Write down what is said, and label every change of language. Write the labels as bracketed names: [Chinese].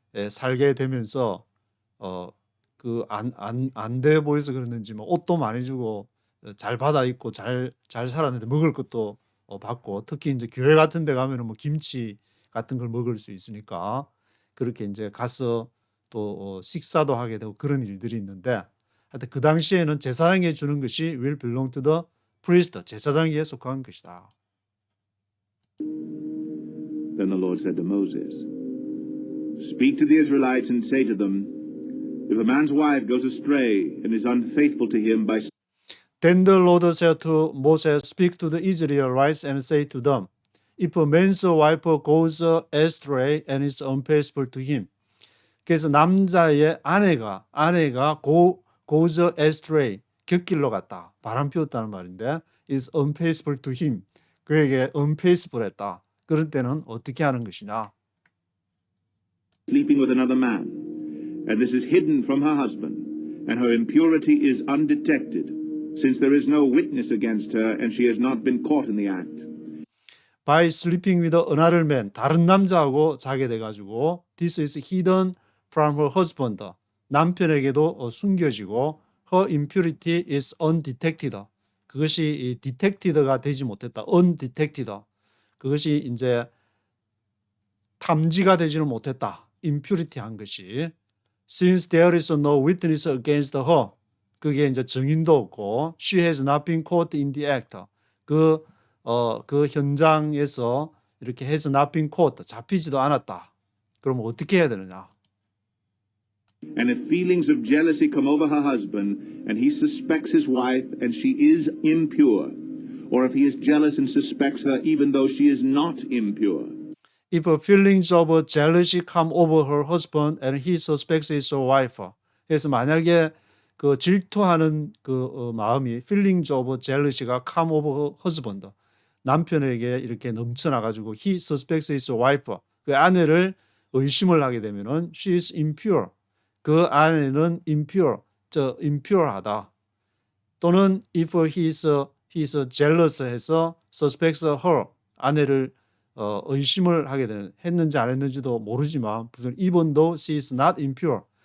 [Korean] 살게 되면서 안 돼 보여서 그랬는지 뭐 옷도 많이 주고 잘 받아 입고 잘 살았는데 먹을 것도 받고 특히 이제 교회 같은 데 가면은 뭐 김치 같은 걸 먹을 수 있으니까 그렇게 이제 가서 또 식사도 하게 되고 그런 일들이 있는데 하여튼 그 당시에는 제사장에게 주는 것이 [English] will belong to the priest, [Korean] 제사장에게 속한 것이다. [English] Then the Lord said to Moses, Speak to the Israelites and say to them, If a man's wife goes astray and is unfaithful to him by Then the Lord said to Moses, Speak to the Israelites and say to them, If a man's wife goes astray and is unfaithful to him. [Korean] 그래서 남자의 아내가 [English] goes astray, [Korean] 곁길로 갔다, 바람 피웠다는 말인데 [English] is unfaithful to him, [Korean] 그에게 unfaithful 했다. 그런 때는 어떻게 하는 것이냐? [English] sleeping with another man, and this is hidden from her husband, and her impurity is undetected, since there is no witness against her, and she has not been caught in the act. By sleeping with another man, [Korean] 다른 남자하고 자게 돼가지고 [English] this is hidden from her husband, [Korean] 남편에게도 숨겨지고 [English] her impurity is undetected, 그것이 detected가 되지 못했다, undetected, [Korean] 그것이 이제 탐지가 되지는 못했다, [English] impurity 한 것이. Since there is no witness against her, [Korean] 그게 이제 증인도 없고 [English] she has not been caught in the act, 그 [Korean] 그 현장에서 이렇게 해서 [English] not been caught, [Korean] 잡히지도 않았다. 그러면 어떻게 해야 되느냐? [English] And if feelings of jealousy come over her husband, and he suspects his wife, and she is impure, or if he is jealous and suspects her even though she is not impure, If feelings of jealousy come over her husband and he suspects his wife. [Korean] 그래서 만약에 그 질투하는 그 마음이 [English] feelings of jealousy [Korean] 가 [English] come over her husband. [Korean] 남편에게 이렇게 넘쳐나 가지고 [English] he suspects his wife. [Korean] 그 아내를 의심을 하게 되면은 [English] she is impure. [Korean] 그 아내는 impure하다. [English] 또는 if he is jealous 해서 suspects her. [Korean] 아내를 의심을 하게 되는, 했는지 안 했는지도 모르지만 [English] even though she is not impure.